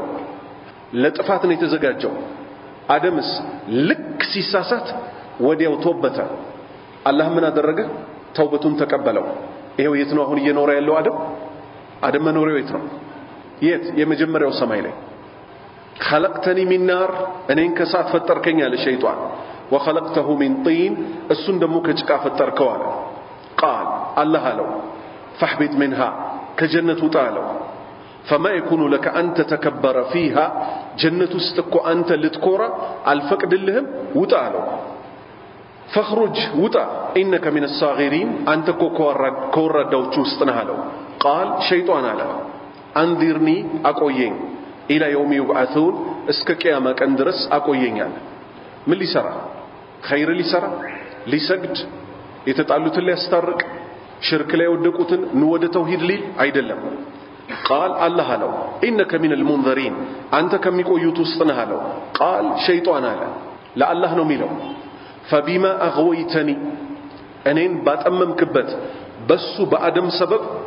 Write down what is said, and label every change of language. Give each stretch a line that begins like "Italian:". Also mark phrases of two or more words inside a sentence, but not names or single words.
Amharic: ለጥፋት ነው የተዘጋጀው። አደምስ ልክ ሲሳሳት ወዲያው ተወበተ። አላህ ምን አደረገ? ተውበቱን ተቀበለው። ይሄው የት ነው አሁን እየኖረ ያለው አደም መኖሪያው የት ነው? የት? የመጀመሪያው ሰማይ ላይ።
Arabic: خلقتني من نار
Amharic: እኔን ከእሳት ፈጠርከኝ አለ ሸይጣን።
Arabic: وخلقته من طين
Amharic: እሱን ደግሞ ከጭቃ ፈጠርከው አለ።
Arabic: قال الله
Amharic: አለው
Arabic: فاحبط منها
Amharic: ከጀነቱ ውጣ አለው።
Arabic: فما يكون لك أن تتكبر فيها
Amharic: ጀነት ውስጥ እኮ አንተ ልትኮራ አልፈቅድልህም፣ ውጣ አለው። فاخرج ውጣ
Arabic: إنك من الصاغرين
Amharic: አንተ እኮ ከወራዳዎቹ ውስጥ ነህ አለው።
Arabic: قال شيطان
Amharic: አለ አንዚርኒ አቆየኝ
Arabic: إلى يوم يبعثون
Amharic: እስከ ቂያማ ቀን ድረስ አቆየኛል። ምን ሊሰራ? ኸይር ሊሰራ ሊሰግድ የተጣሉትን ሊያስታርቅ ሽርክ ላይ ወደቁትን ወደ ተውሂድ ሊል አይደለም።
Arabic: قال الله
Amharic: አለው
Arabic: إنك من المنظرين
Amharic: አንተ ከሚቆዩት ውስጥ ነህ አለው።
Arabic: قال شيطان
Amharic: አለ ለአላህ ነው የሚለው
Arabic: فبما أغويتني
Amharic: እኔን ባጠመምክበት በሱ በአደም ሰበብ